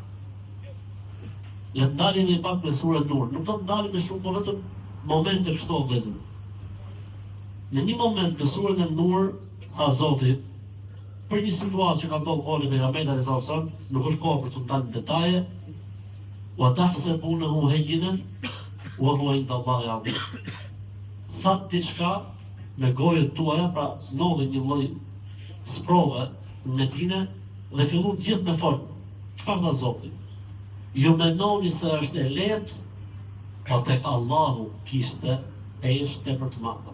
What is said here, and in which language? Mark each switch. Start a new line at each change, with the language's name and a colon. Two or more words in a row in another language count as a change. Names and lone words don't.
Albanian: Le të ndalim e pak me surën Nur. Nuk do të ndalim me shumë, po vetëm momente kështu vëllezër. Në një moment në surën e Nur, tha Zoti, për një situatë që ka ndodhur kohën e pejgamberit
Arabic: صلى الله عليه وسلم,
Albanian: nuk është kohë për të dalë në detaje,
Arabic: وتحسبونه هينا وهو عند الله عظيم.
Albanian: Thatë diçka me gojët tuaja, pra ndodhi një lloj sprove në Medinë dhe fillon gjithë me fort. Çfarë tha Zoti? Ju mendoni se është e lehtë, po tek Allahu kishte peshë tepër të madhe.